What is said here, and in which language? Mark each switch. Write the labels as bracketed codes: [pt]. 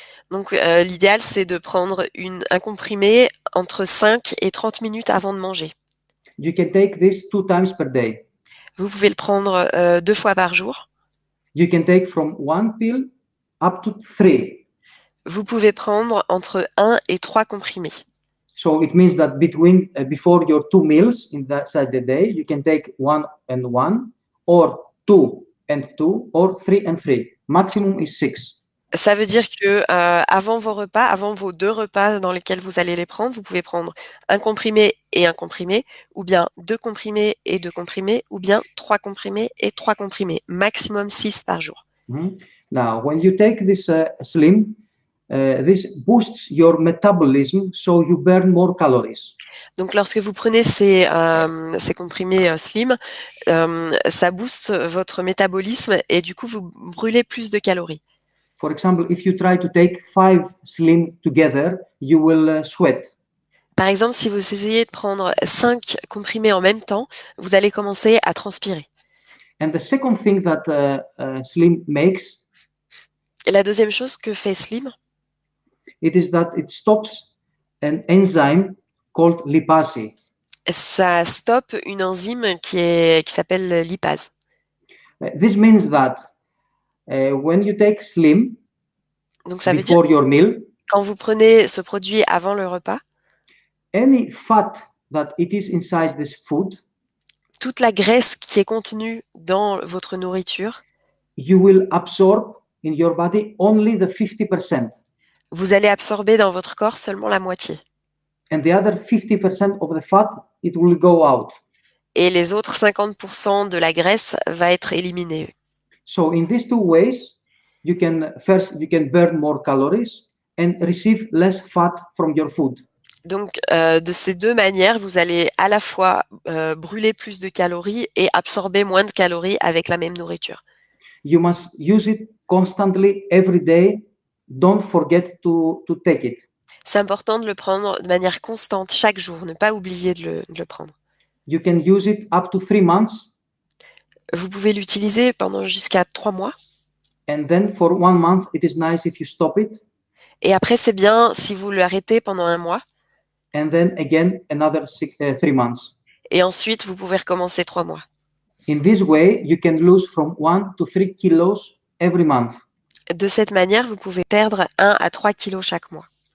[fr] Donc l'idéal, c'est de prendre un comprimé entre 5 et 30 minutes avant de manger. [en] You can take this 2 times per day. [fr] Vous pouvez le prendre 2 fois par jour. [en] You can take from 1 pill up to 3. [fr] Vous pouvez prendre entre 1 et 3 comprimés. [en] So it means that between before your 2 meals inside the day, you can take 1 and 1, or 2 and 2, or 3 and 3. Maximum is 6. [fr] Ça veut dire que avant vos repas, avant vos 2 repas dans lesquels vous allez les prendre, vous pouvez prendre un comprimé et un comprimé, ou bien 2 comprimés et 2 comprimés, ou bien 3 comprimés et 3 comprimés. Maximum 6 par jour. [en] Now, when you take this Slim, this boosts your metabolism, so you burn more calories. [fr] Donc, lorsque vous prenez ces comprimés Slim, ça booste votre métabolisme et du coup, vous brûlez plus de calories. [en] For example, if you try to take 5 Slim together, you will sweat. [fr] Par exemple, si vous essayez de prendre 5 comprimés en même temps, vous allez commencer à transpirer. [en] And the second thing that Slim makes, [fr] Et la deuxième chose que fait Slim, [en] it is that it stops an enzyme called lipase. [fr] ça stoppe une enzyme qui s'appelle lipase. [en] This means that when you take Slim [fr] Donc ça veut dire [en] before your meal, [fr] quand vous prenez ce produit avant le repas, [en] any fat that it is inside this food, [fr] toute la graisse qui est contenue dans votre nourriture, [en] you will absorb in your body only the 50%. [fr] vous allez absorber dans votre corps seulement la moitié. [en] And the other 50% of the fat, it will go out. [fr] Et les autres 50% de la graisse va être éliminée. [en] So in these 2 ways, you can burn more calories and receive less fat from your food. [fr] Donc, de ces 2 manières, vous allez à la fois brûler plus de calories et absorber moins de calories avec la même nourriture. [en] You must use it constantly every day. Don't forget to take it. [fr] C'est important de le prendre de manière constante chaque jour, ne pas oublier de le prendre. [en] You can use it up to 3 months. [fr] Vous pouvez l'utiliser pendant jusqu'à 3 mois. [en] And then for 1 month, it is nice if you stop it. [fr] Et après, c'est bien si vous l'arrêtez pendant 1 mois. [en] And then again, another 3 months. [fr] Et ensuite, vous pouvez recommencer 3 mois. [en] In this way, you can lose from 1 to 3 kilos every month. [fr] De cette manière, vous pouvez perdre 1 à 3 kilos chaque mois.